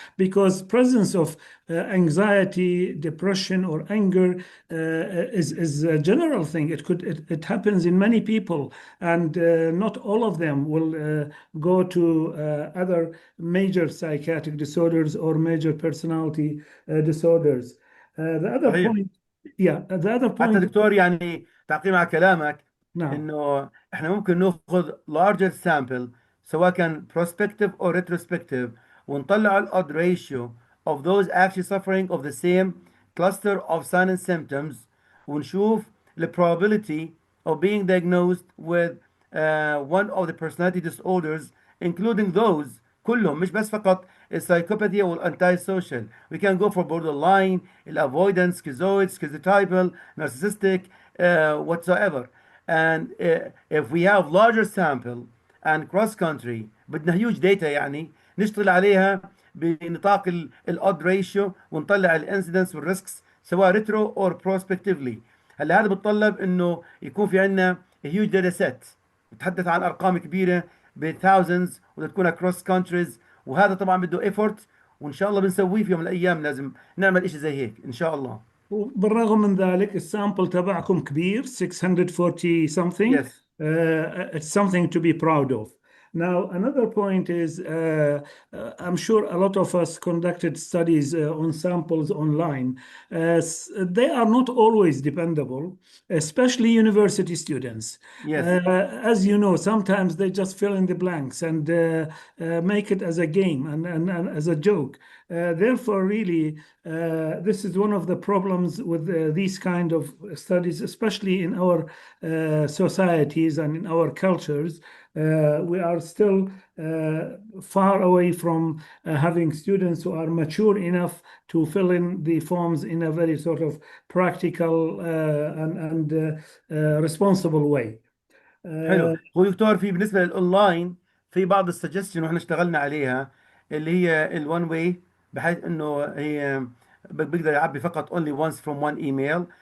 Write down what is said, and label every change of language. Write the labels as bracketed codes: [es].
[en] Because presence of anxiety, depression, or anger is a general thing. It happens in many people, and not all of them will go to other major psychiatric disorders or major personality disorders. The other [ar] صحيح. [en] point, yeah, the other [ar] حتى [en] point, [ar] دكتور يعني تعقيب على كلامك، نعم. انه احنا ممكن ناخذ [en] larger sample [ar] سواء كان [en] prospective or retrospective [ar] ونطلع ال [en] odd ratio of those actually suffering of the same cluster of signs and symptoms [ar] ونشوف [en] the probability of being diagnosed with one of the personality disorders including those [ar] كلهم، مش بس فقط السايكوباثي او الانتي سوشيال. [en] We can go for borderline, الافويدنس، schizoid, schizotypal, narcissistic, whatsoever. And if we have larger sample and cross country [ar] بدنا [en] huge data [ar] يعني نشتغل عليها بنطاق [en] الاود ريشيو [ar] ونطلع [en] الانسيدنس والريسكس [ar] سواء [en] Retro or prospectively. [ar] هلا هذا بتطلب انه يكون في عندنا [en] huge data set [ar] بتحدث عن ارقام كبيره بثاوزندز وتكون [en] across countries، [ar] وهذا طبعا بده ايفورت، وان شاء الله بنسويه في يوم من الايام. لازم نعمل اشي زي هيك ان شاء الله. بالرغم من ذلك السامبل تبعكم كبير 640 something. [en] Yes. It's something to be proud of. Now, another point is I'm sure a lot of us conducted studies on samples online. They are not always dependable, especially university students. Yes. As you know, sometimes they just fill in the blanks and make it as a game and as a joke. Therefore, really, this is one of the problems with these kind of studies, especially in our societies and in our cultures. We are still far away from having students who are mature enough to fill in the forms in a very sort of practical and responsible way. [ar] حلو. هو دكتور في بالنسبه للاونلاين في بعض السجستشن واحنا اشتغلنا عليها اللي هي الون واي، بحيث انه هي بيقدر يعبي فقط [en] only once from one email.